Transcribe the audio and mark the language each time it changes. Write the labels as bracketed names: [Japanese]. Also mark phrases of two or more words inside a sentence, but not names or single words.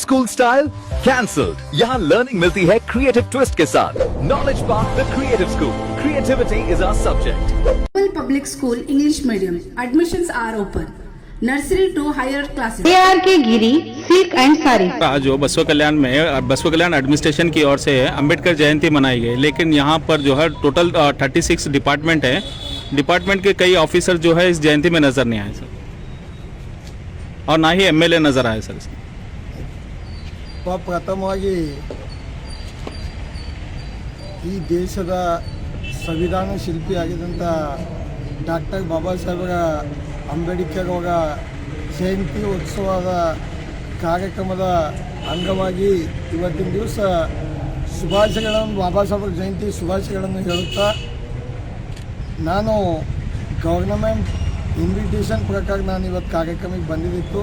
[English] style cancelled. [Hindi] यहाँ लर्निंग मिलती है [English] creative twist [Hindi] के साथ। नॉलेज पार्क द क्रिएटिव स्कूल, [English] creativity is our subject. Public School English Medium. Admissions are open. Nursery to higher classes. [Hindi] ARK गिरी सिल्क एंड साड़ी। आज जो बसवा कल्याण में बसवा कल्याण एडमिनिस्ट्रेशन की ओर से अंबेडकर जयंती मनाई गई, लेकिन यहाँ पर जो है टोटल 36 डिपार्टमेंट है। डिपार्टमेंट के कई ऑफिसर जो है इस जयंती में नजर नहीं आए सर, और ना ही MLA नजर आए सर। [Kannada] ಪ್ರಥಮವಾಗಿ ಈ ದೇಶದ ಸಂವಿಧಾನ ಶಿಲ್ಪಿಯಾಗಿದ್ದಂಥ ಡಾಕ್ಟರ್ ಬಾಬಾ ಸಾಹೇಬರ ಅಂಬೇಡ್ಕರ್ ಅವರ ಜಯಂತಿ ಉತ್ಸವದ ಕಾರ್ಯಕ್ರಮದ ಅಂಗವಾಗಿ ಇವತ್ತಿನ ದಿವಸ ಶುಭಾಶಯಗಳನ್ನು ಬಾಬಾ ಸಾಹೇಬರ ಜಯಂತಿ ಶುಭಾಶಯಗಳನ್ನು ಹೇಳುತ್ತಾ, ನಾನು [English] government invitation [Kannada] ಪ್ರಕಾರ ನಾನು ಇವತ್ತು ಕಾರ್ಯಕ್ರಮಕ್ಕೆ ಬಂದಿದ್ದಿತ್ತು.